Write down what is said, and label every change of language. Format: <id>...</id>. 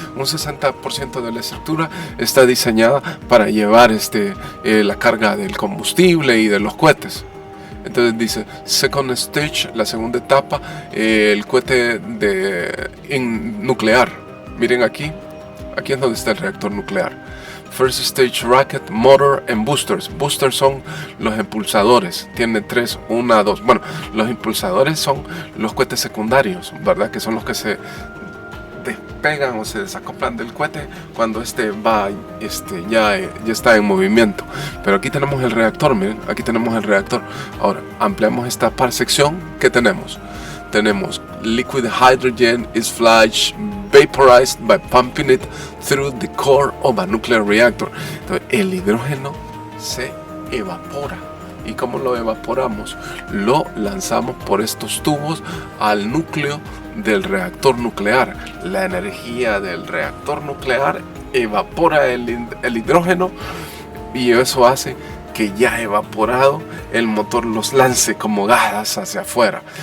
<es>Un 60% de la estructura está diseñada para llevar la carga del combustible y de los cohetes. Entonces dice</es> <en>Second Stage,</en> <es>la segunda etapa, el cohete nuclear. Miren aquí es donde está el reactor nuclear.</es> <en>First Stage Rocket, Motor and Boosters.</en> <es>Boosters son los impulsadores. Tiene 3, 1, 2. Bueno, los impulsadores son los cohetes secundarios, ¿verdad? Que son los que se despegan o se desacoplan del cohete cuando ya está en movimiento. Pero aquí tenemos el reactor, miren, aquí tenemos el reactor. Ahora, ampliamos esta sección. ¿Qué tenemos? Tenemos</es> <en>liquid hydrogen is flash vaporized by pumping it through the core of a nuclear reactor.</en> <es>Entonces, el hidrógeno se evapora. ¿Y cómo lo evaporamos? Lo lanzamos por estos tubos al núcleo del reactor nuclear. La energía del reactor nuclear evapora el hidrógeno y eso hace que ya evaporado el motor los lance como gas hacia afuera.</es>